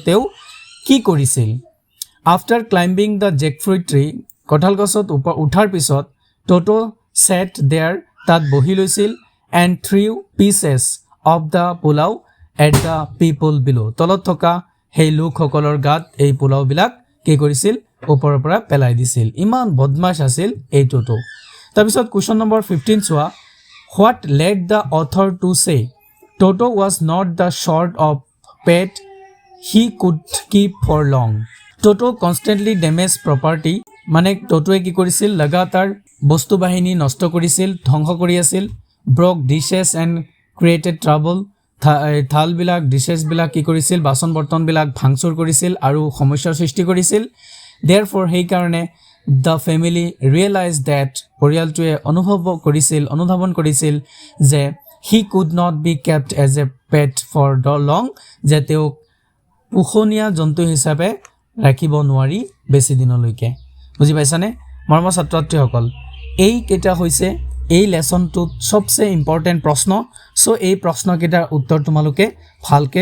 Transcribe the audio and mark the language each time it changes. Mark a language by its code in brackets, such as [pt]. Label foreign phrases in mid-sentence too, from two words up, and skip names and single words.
[as] তেওঁ কি কৰিছিল [en] after climbing the jackfruit tree [as] কঁঠাল গছত উঠাৰ পিছত [en] Toto sat there [as] তাত বহি লৈছিল [en] and threw pieces of the pulao at the people below [as] তলত থকা সেই লোকসকলৰ গাত এই পোলাওবিলাক কি কৰিছিল ওপৰৰ পৰা পেলাই দিছিল ইমান বদমাশ আছিল এই Toto তাৰপিছত কোৱেশ্চন নম্বৰ 15 চোৱা [en] what led the author to say Toto was not the sort of pet he could keep for long Toto constantly damaged property [as] মানে Totoয়ে কি কৰিছিল लगातार বস্তু বাহিনী নষ্ট কৰিছিল ধ্বংস কৰি আছিল [en] broke dishes and created trouble [as] থাল বিলাক ডিশেছ বিলাক কি কৰিছিল বাসন বৰ্তন বিলাক ভাঙচুৰ কৰিছিল আৰু সমস্যাৰ সৃষ্টি কৰিছিল therefore সেই কাৰণে [en] the family realized that [as] পৰিয়ালটোৱে অনুধাৱন কৰিছিল যে [en] he could not be kept as a pet for long [as] যে তেওঁ পোহনীয়া জন্তু হিচাপে ৰাখিব নোৱাৰি বেছি দিনলৈকে বুজি পাইছানে মৰমৰ ছাত্ৰ-ছাত্ৰীসকল এই কেইটা হৈছে এই লেসনটোত সবচে ইম্পৰ্টেন্ট প্ৰশ্ন সো এই প্ৰশ্নকেইটাৰ উত্তৰ তোমালোকে ভালকে